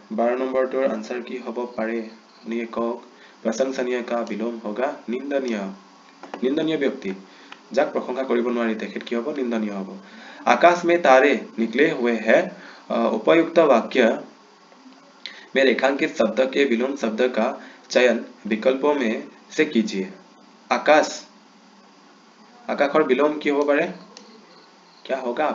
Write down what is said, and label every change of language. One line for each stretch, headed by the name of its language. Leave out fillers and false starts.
Assamese: 12 नंबरটোৰ answer কি হ'ব পাৰে? আপুনি কওক।
Hindi: प्रशंसनीय का विलोम होगा निंदनीय।
Assamese: निंदनीय व्यक्ति যাক प्रशंसा কৰিব নোৱাৰি তেখেত কি হ'ব? निंदनीय হ'ব।
Hindi: आकाश में तारे निकले हुए हैं। उपयुक्त वाक्य में रेखांकित शब्द के विलोम शब्द का चयन विकल्पों में से कीजिए। आकाश, आकाशर विलोम की हो पारे? क्या होगा?